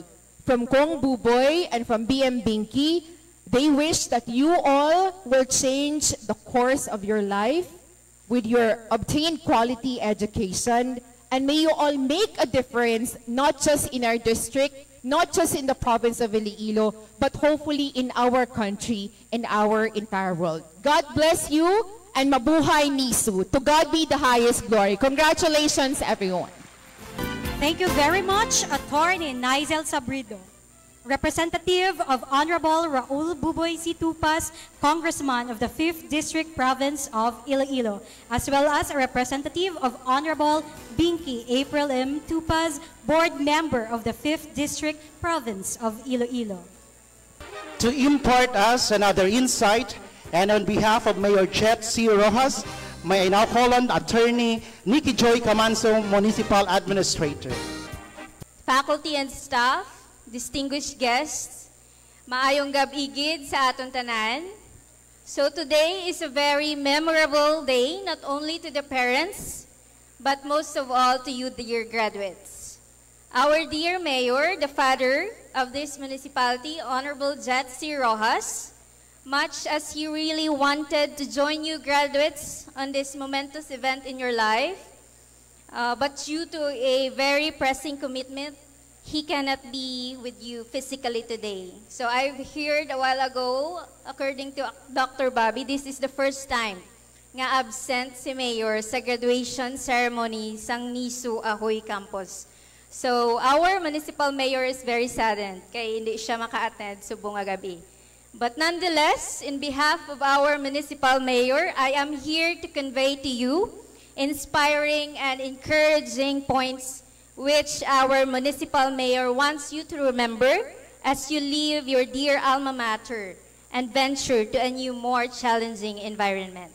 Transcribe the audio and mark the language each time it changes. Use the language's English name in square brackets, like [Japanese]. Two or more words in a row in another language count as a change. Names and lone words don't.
[English] From Kong Buboy and from BM Binky, they wish that you all will change the course of your life with your obtained quality education, and may you all make a difference, not just in our district, not just in the province of Iloilo, but hopefully in our country, in our entire world. God bless you, and mabuhay NISU. To God be the highest glory. Congratulations, everyone. Thank you very much, Attorney Nizel Sabrido, representative of Honorable Raul Buboy C. Tupas, Congressman of the 5th District Province of Iloilo, as well as a representative of Honorable Binky April M. Tupas, Board Member of the 5th District Province of Iloilo. To impart us another insight, and on behalf of Mayor Jet C. Rojas, may I now call on Attorney Nikki Joy Camanso, Municipal Administrator. Faculty and staff, distinguished guests, [Hiligaynon] maayong gab-igid sa aton tanan. [English] So today is a very memorable day, not only to the parents, but most of all to you, dear graduates. Our dear Mayor, the father of this municipality, Honorable Jet C. Rojas, much as he really wanted to join you graduates on this momentous event in your life, but due to a very pressing commitment, he cannot be with you physically today. So I've heard a while ago, according to Dr. Bobby, this is the first time [Hiligaynon] nga absent si Mayor sa graduation ceremony sang NISU Ahoy Campus. [English] So our municipal mayor is very saddened [Hiligaynon] kay hindi siya maka-attend subong nga gabi. [English] But nonetheless, in behalf of our municipal mayor, I am here to convey to you inspiring and encouraging points which our municipal mayor wants you to remember as you leave your dear alma mater and venture to a new, more challenging environment.